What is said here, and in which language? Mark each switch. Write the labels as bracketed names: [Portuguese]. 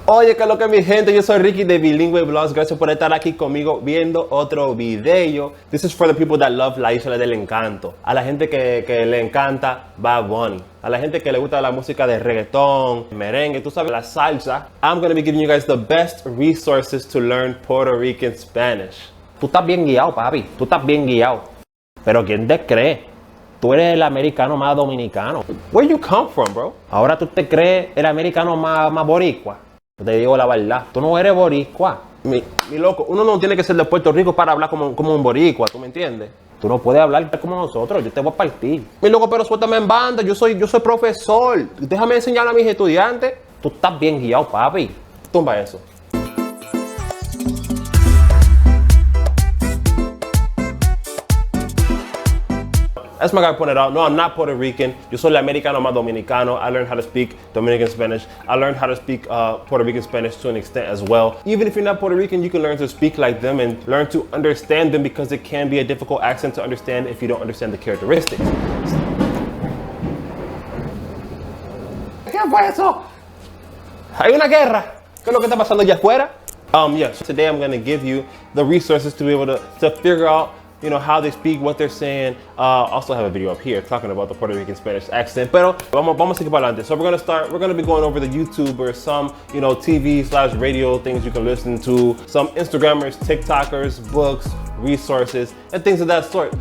[Spanish] Oye, que lo que mi gente, yo soy Ricky de Bilingue Vlogs. Gracias por estar aquí conmigo viendo otro video. [English] This is for the people that love la Isla del Encanto. [Spanish] A la gente que le encanta Bad Bunny. A la gente que le gusta la música de reggaeton, merengue, tú sabes, la salsa. [English] I'm going to be giving you guys the best resources to learn Puerto Rican Spanish. [Spanish] Tú estás bien guiado, papi. Tú estás bien guiado. Pero ¿quién te cree? Tú eres el americano más dominicano. [English] Where you come from, bro? [Spanish] Ahora tú te crees el americano más boricua. Te digo la verdad, tú no eres boricua. Mi loco, uno no tiene que ser de Puerto Rico para hablar como un boricua, ¿tú me entiendes? Tú no puedes hablar como nosotros, yo te voy a partir. Mi loco, pero suéltame en banda, yo soy profesor. Déjame enseñar a mis estudiantes. Tú estás bien guiado, papi. Tumba eso. [English] As my guy pointed out, no, I'm not Puerto Rican. [Spanish] Yo soy el americano más dominicano. [English] I learned how to speak Dominican Spanish. I learned how to speak Puerto Rican Spanish to an extent as well. Even if you're not Puerto Rican, you can learn to speak like them and learn to understand them because it can be a difficult accent to understand if you don't understand the characteristics. [Spanish] ¿Qué fue eso? Hay una guerra. ¿Qué es lo que está pasando allá afuera? [English] So today I'm going to give you the resources to be able to figure out, you know, how they speak, what they're saying. Also have a video up here talking about the Puerto Rican Spanish accent. [Spanish] Pero vamos a seguir para adelante. [English] So we're going to be going over the YouTubers, some, you know, TV/radio things you can listen to, some Instagrammers, TikTokers, books, resources, and things of that sort.